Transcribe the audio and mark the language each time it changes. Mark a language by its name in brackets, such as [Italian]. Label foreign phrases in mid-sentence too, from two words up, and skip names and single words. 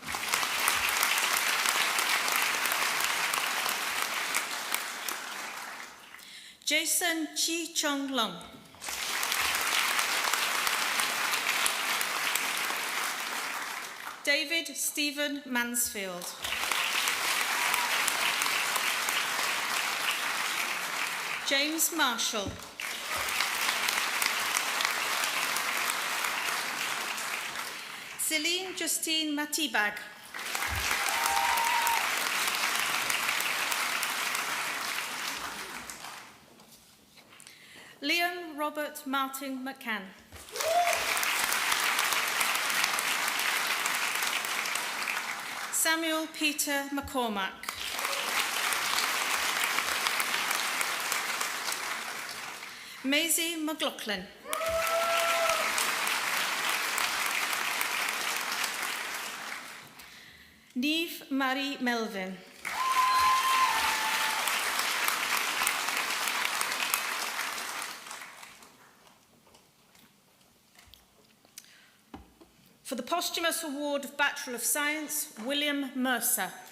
[English] Jason Chi Chung Lung. David Stephen Mansfield. James Marshall. Celine Justine Matibag. Liam Robert Martin McCann. Samuel Peter McCormack. Maisie McLaughlin. Neve Marie Melvin. For the posthumous award of Bachelor of Science, William Mercer.